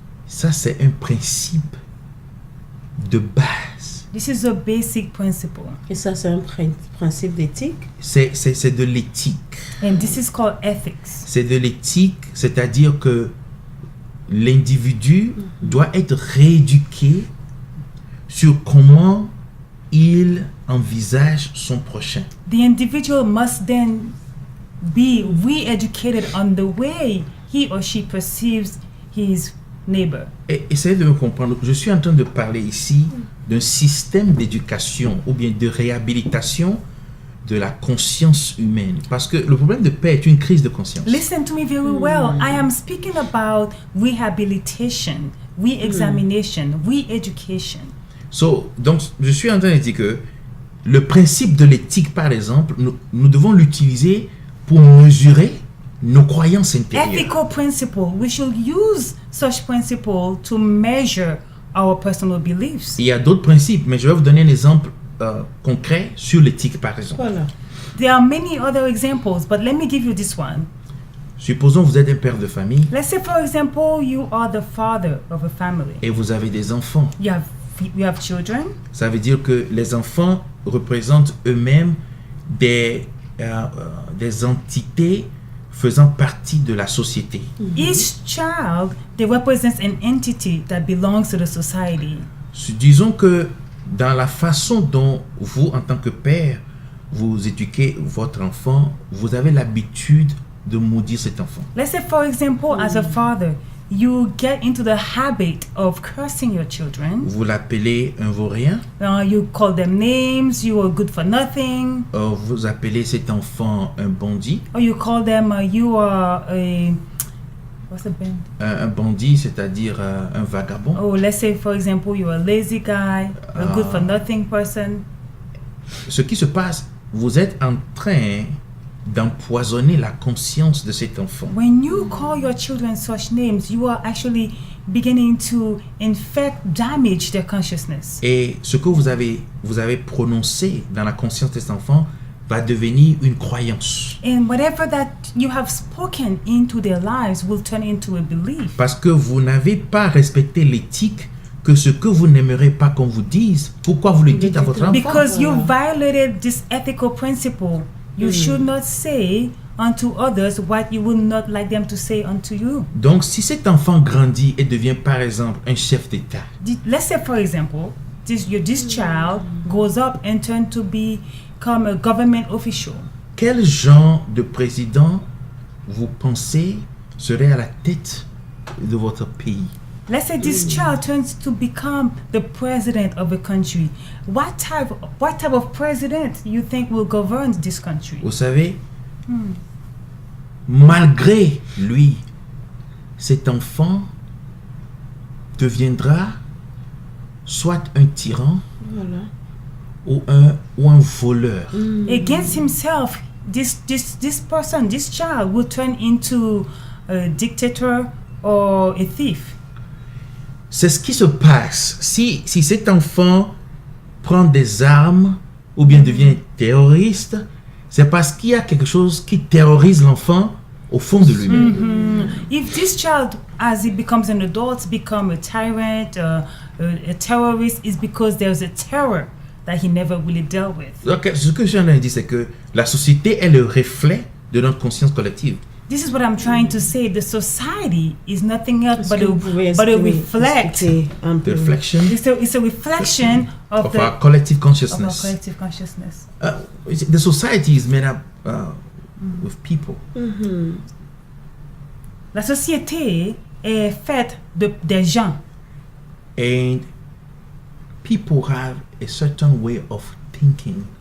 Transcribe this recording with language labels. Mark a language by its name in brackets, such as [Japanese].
[French] Ça, c'est un principe de base. [English] This is a basic principle. [French] Et ça, c'est un principe d'éthique. C'est de l'éthique. [English] And this is called ethics. [French] C'est de l'éthique, c'est-à-dire que l'individu doit être rééduqué sur comment il envisage son prochain. [English] The individual must then be re-educated on the way he or she perceives his neighbor. [French] Et essayez de me comprendre, je suis en train de parler ici d'un système d'éducation ou bien de réhabilitation de la conscience humaine. Parce que le problème de paix est une crise de conscience. [English] Listen to me very well. I am speaking about rehabilitation, re-examination, re-education. [French] Donc, je suis en train de dire que le principe de l'éthique, par exemple, nous devons l'utiliser pour mesurer nos croyances intérieures. [English] Ethical principle. We should use such principle to measure our personal beliefs. [French] Il y a d'autres principes, mais je vais vous donner un exemple concret sur l'éthique, par exemple. Voilà. [English] There are many other examples, but let me give you this one. [French] Supposons que vous êtes un père de famille [English] Let's say, for example, you are the father of a family. [French] et vous avez des enfants. [English] You have children. [French] Ça veut dire que les enfants représentent eux-mêmes des entités faisant partie de la société. [English] Each child, they represents an entity that belongs to the society. [French] Disons que dans la façon dont vous, en tant que père, vous éduquez votre enfant, vous avez l'habitude de maudire cet enfant. [English] Let's say, for example, as a father, you get into the habit of cursing your children. [French] Vous l'appelez un vaurien, [English] You call them names, you are good for nothing. [French] vous appelez cet enfant un bandit. [English] Or you call them, you are a, what's the band? [French] Un bandit, c'est-à-dire un vagabond. [English] Oh, let's say, for example, you're a lazy guy, a good for nothing person. [French] Ce qui se passe, vous êtes en train d'empoisonner la conscience de cet enfant. [English] When you call your children such names, you are actually beginning to damage their consciousness. [French] Et ce que vous avez prononcé dans la conscience de cet enfant va devenir une croyance. [English] And whatever that you have spoken into their lives will turn into a belief. [French] Parce que vous n'avez pas respecté l'éthique, que ce que vous n'aimerez pas qu'on vous dise, pourquoi vous le dites à votre enfant? [English] Because you violated this ethical principle. You should not say unto others what you would not like them to say unto you. [French] Donc si cet enfant grandit et devient par exemple un chef d'État, [English] Let's say, for example, this child grows up and turns to become a government official. [French] quel genre de président vous pensez serait à la tête de votre pays? [English] Let's say this child turns to become the president of a country. What type of president you think will govern this country? [French] Vous savez, malgré lui, cet enfant deviendra soit un tyran Voilà. ou un voleur. [English] Against himself, this person, this child will turn into a dictator or a thief. [French] C'est ce qui se passe. Si cet enfant prend des armes ou bien devient terroriste, c'est parce qu'il y a quelque chose qui terrorise l'enfant au fond de lui-même. [English] If this child, as he becomes an adult, become a tyrant, a terrorist, is because there's a terror that he never really dealt with. [French] Donc, ce que je viens de dire, c'est que la société est le reflet de notre conscience collective. [English] This is what I'm trying to say. The society is nothing else but [French] Est-ce que vous pouvez [English] reflect. [French] expliquer un peu? [English] The reflection It's a reflection of our collective our consciousness. collective consciousness. The society is made up with people. [French] La société est faite des gens. [English] And people have a certain way of thinking